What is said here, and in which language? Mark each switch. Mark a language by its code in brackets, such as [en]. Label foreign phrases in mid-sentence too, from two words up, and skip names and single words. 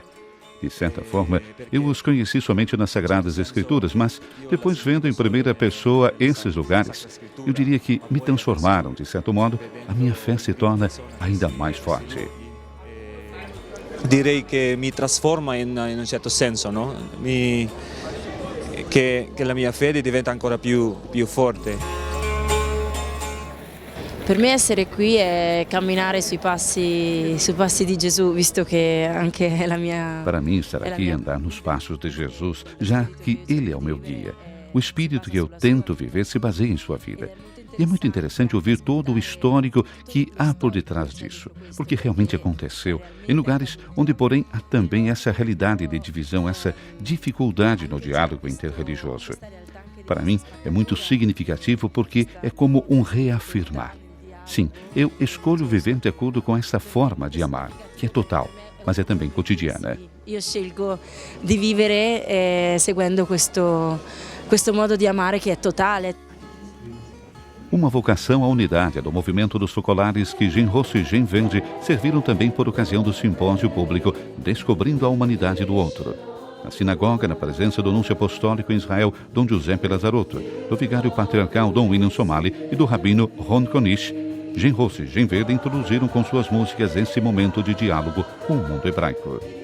[pt] De certa forma, eu os conheci somente nas Sagradas Escrituras, mas depois vendo em primeira pessoa esses lugares, eu diria que me transformaram, de certo modo, a minha fé se torna ainda mais forte. [it] Direi [pt] que me transforma [it] in un certo senso, no? Che la mia fede diventa ancora più forte. Per me essere qui è camminare sui passi di Gesù, visto che anche la mia... [pt] Para mim, estar aqui é andar nos passos de Jesus, já que Ele é o meu guia. O espírito que eu tento viver se baseia em sua vida. E é muito interessante ouvir todo o histórico que há por detrás disso, porque realmente aconteceu em lugares onde, porém, há também essa realidade de divisão, essa dificuldade no diálogo interreligioso. Para mim, é muito significativo porque é como um reafirmar. Sim, eu escolho viver de acordo com essa forma de amar, que é total, mas é também cotidiana. [it] Io scelgo di vivere seguendo questo modo di amare che è totale. [pt] Uma vocação à unidade é do movimento dos focolares que Jean Ross e Jean Vende serviram também por ocasião do simpósio público Descobrindo a Humanidade do Outro. Na sinagoga, na presença do nuncio apostólico em Israel, Dom Giuseppe Lazarotto, do vigário patriarcal Dom William Somali e do rabino Ron Konish, Gen Rossi e Gen Verde introduziram com suas músicas esse momento de diálogo com o mundo hebraico.